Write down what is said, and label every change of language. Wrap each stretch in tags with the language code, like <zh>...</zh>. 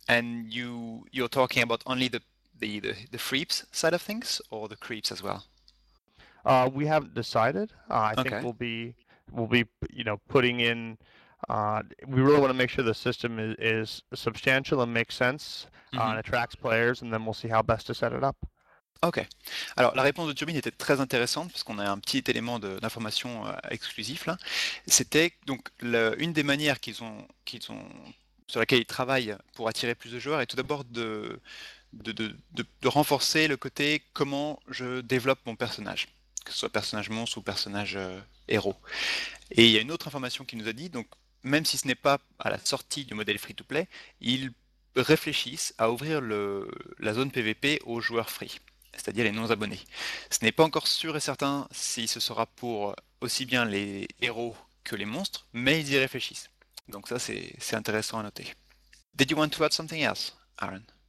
<en>And you're talking about only the freeps side of things or the creeps as well? We haven't decided. I think Okay. we'll be, you know, putting in. We really want to make sure the system is substantial and makes sense, and attracts players, and then we'll see how best to set it up. Ok.</en> <fr>Alors, la réponse de Turbine était très intéressante parce qu'on a un petit élément d'information exclusif là. C'était donc une des manières sur laquelle ils travaillent pour attirer plus de joueurs est tout d'abord de renforcer le côté comment je développe mon personnage, que ce soit personnage monstre ou personnage héros. Et il y a une autre information qui nous a dit, donc même si ce n'est pas à la sortie du modèle free to play, ils réfléchissent à ouvrir la zone PVP aux joueurs free, c'est-à-dire les non-abonnés. Ce n'est pas encore sûr et certain si ce sera pour aussi bien les héros que les monstres, mais ils y réfléchissent. Donc ça, c'est intéressant à noter.</fr> <en>Did you want to add something else, Aaron?</en>